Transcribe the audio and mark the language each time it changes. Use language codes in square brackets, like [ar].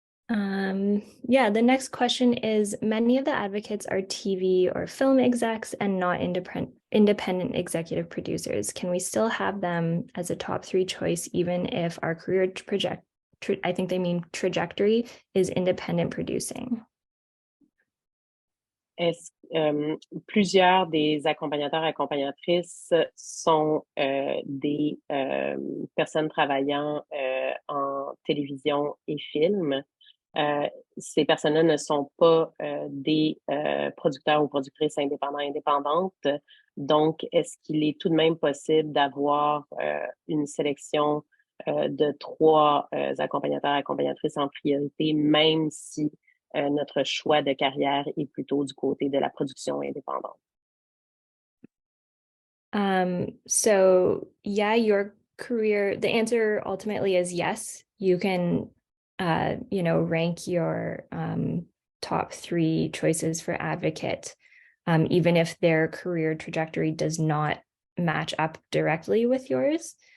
[en] Yeah, the next question is, many of the advocates are TV or film execs and not independent executive producers. Can we still have them as a top 3 choice, even if our career I think they mean trajectory is independent producing? [fr] Plusieurs des accompagnateurs et accompagnatrices sont des personnes travaillant en télévision et film. Ces personnes-là ne sont pas des producteurs ou productrices indépendantes. Donc, est-ce qu'il est tout de même possible d'avoir une sélection de 3 accompagnateurs et accompagnatrices en priorité, même si notre choix de carrière est plutôt du côté de la production indépendante? [en] So yeah, your career, the answer ultimately is yes. You can rank your top 3 choices for advocate, even if their career trajectory does not match up directly with yours.